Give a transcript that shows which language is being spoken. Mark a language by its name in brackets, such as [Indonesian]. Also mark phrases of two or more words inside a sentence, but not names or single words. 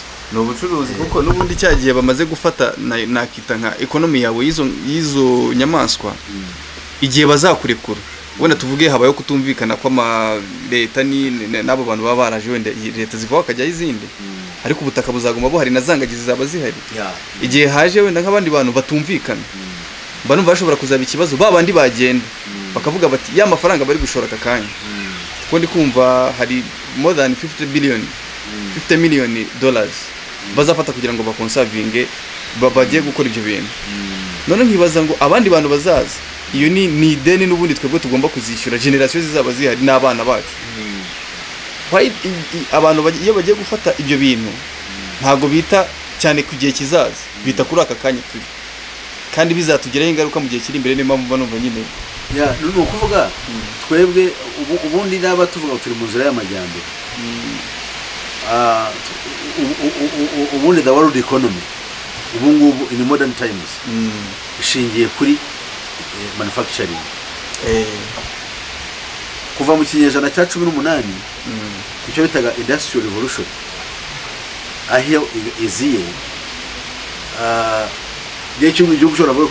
[Kinyarwanda] no bucuruzi kuko nubundi cyagiye bamaze gufata nakita nka economy yawe yizo nyamaswa igihe bazakurekura wenda tuvuge habayo kutumvikana kwa leta n'abo bantu baba baraje wenda leta zivaho akajya izindi ariko ubutaka buzaguma buhari na zangagizi zaba zihari igihe haje wenda nk'abandi bantu batumvikana banumva bashobora kuzaba ikibazo babandi bagenda bakavuga bati ya mafaranga bari gushora akakanya kuko ndi kumva hari [English] more than 50 million dollars [Kinyarwanda] bazafata kugira ngo bakonservinge bagiye gukora ibyo bintu none nkibaza ngo abandi bantu bazaza iyo ni ideni n'ubundi twebwe tugomba kuzishyura generation zizaba zihari n'abana bacu abantu iyo bagiye gufata ibyo bintu ntago bita cyane ku gihe kizaza bita kuri aka kanya turi kandi bizatugeraho ingaruka mu gihe kiri imbere niyo mpamvu banumva nyine ni ukuvuga twebwe ubundi naba tuvuga turi mu nzira y'amajyambere ubundi [English] the world economy [Kinyarwanda] ubu ngubu [English] in modern times [Kinyarwanda] ishingiye kuri manufacturing kuva mu kinyejana cya 18 icyo bitaga [English] industrial revolution [Kinyarwanda] aho iziye igihugu cyose avuga ko